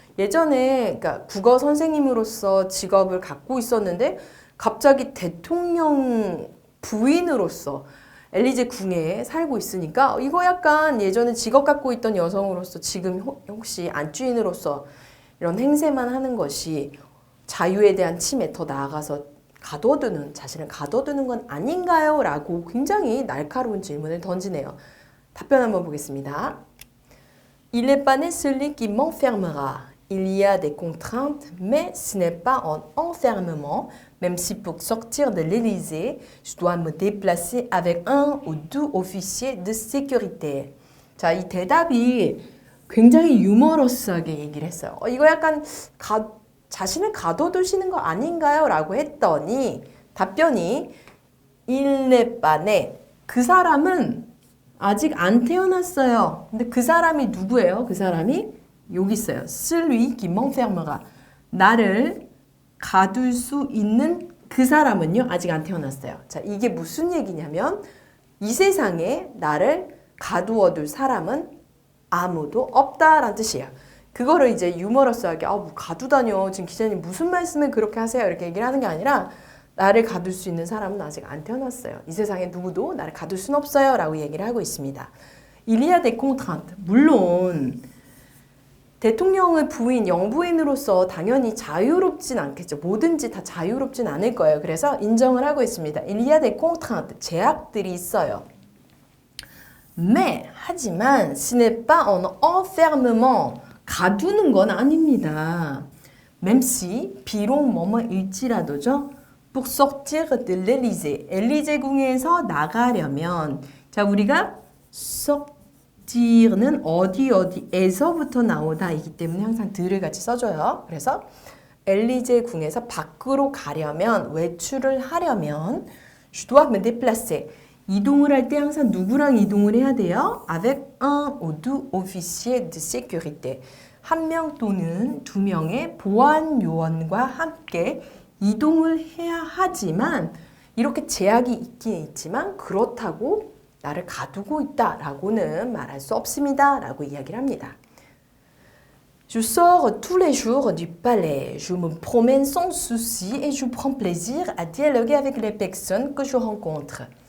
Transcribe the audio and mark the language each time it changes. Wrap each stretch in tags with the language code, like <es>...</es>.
<ko>예전에 그러니까 국어 선생님으로서 직업을 갖고 있었는데 갑자기 대통령 부인으로서 엘리제 궁에 살고 있으니까 이거 약간 예전에 직업 갖고 있던 여성으로서 지금 혹시 안주인으로서 이런 행세만 하는 것이 자유에 대한 침해, 더 나아가서 자신을 가둬두는 건 아닌가요? 라고 굉장히 날카로운 질문을 던지네요. 답변 한번 보겠습니다.</ko> <fr>Il n'est pas né celui qui m'enfermera. Il y a des contraintes, mais ce n'est pas un enfermement, même si pour sortir de l'Élysée, je dois me déplacer avec un ou deux officiers de sécurité.</fr> <ko>자, 이 대답이 굉장히 유머러스하게 얘기를 했어요. 이거 약간 자신을 가둬두시는 거 아닌가요? 라고 했더니 답변이</ko> <fr>Il n'est pas né.</fr> <ko>그 사람은 아직 안 태어났어요. 근데 그 사람이 누구예요? 그 사람이 여기 있어요.</ko> <fr>Celui qui m'enfermera.</fr> <ko>나를 가둘 수 있는 그 사람은요. 아직 안 태어났어요. 자, 이게 무슨 얘기냐면 이 세상에 나를 가두어둘 사람은 아무도 없다라는 뜻이에요. 그거를 이제 유머러스하게 뭐 가두다뇨. 지금 기자님 무슨 말씀을 그렇게 하세요? 이렇게 얘기를 하는 게 아니라 나를 가둘 수 있는 사람은 아직 안 태어났어요. 이 세상에 누구도 나를 가둘 수는 없어요. 라고 얘기를 하고 있습니다.</ko> <fr>Il y a des contraintes.</fr> <ko>물론 대통령의 부인, 영부인으로서 당연히 자유롭진 않겠죠. 뭐든지 다 자유롭진 않을 거예요. 그래서 인정을 하고 있습니다.</ko> <fr>Il y a des contraintes.</fr> <ko>제약들이 있어요.</ko> <fr>Mais,</fr> <ko>하지만</ko> <fr>ce n'est pas un enfermement.</fr> <ko>가두는 건 아닙니다.</ko> <fr>Même si,</fr> <ko>비록 뭐뭐일지라도죠.</ko> <fr>Pour sortir de l'Élysée.</fr> <ko>엘리제 궁에서 나가려면 자, 우리가 sortir는 어디에서부터 나오다이기 때문에 항상 들을 같이 써줘요. 그래서 엘리제 궁에서 밖으로 가려면 외출을 하려면</ko> <fr>je dois me déplacer.</fr> <ko>이동을 할 때 항상 누구랑 이동을 해야 돼요?</ko> <fr>Avec un ou deux officiers de sécurité.</fr> <ko>한 명 또는 두 명의 보안 요원과 함께 이동을 해야 하지만 이렇게 제약이 있긴 있지만 그렇다고 나를 가두고 있다라고는 말할 수 없습니다. 라고 이야기를 합니다.</ko> <fr>Je sors tous les jours du palais. Je me promène sans souci et je prends plaisir à dialoguer avec les personnes que je rencontre.</fr>